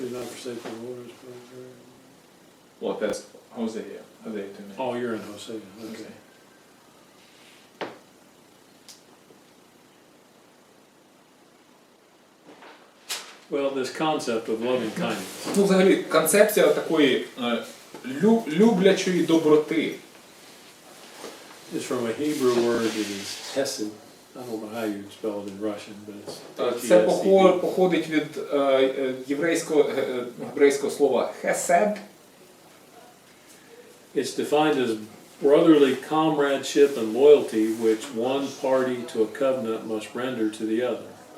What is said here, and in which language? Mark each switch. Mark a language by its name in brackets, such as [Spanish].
[English] mercy, not forsake the Lord. Well, that's Hosea. Hosea to me. Oh, you're in Hosea. Okay. Okay. Well, this concept of loving kindness. [Ukrainian] Ну, взагалі, концепція такої люблячої доброти. [English] It's from a Hebrew word that is hesed. I don't know how you spell it in Russian, but it's [Ukrainian] Це [English] H-E-S-E-D. [Ukrainian] походить від єврейського слова хесед. [English] It's defined as brotherly comradeship and loyalty which one party to a covenant must render to the other.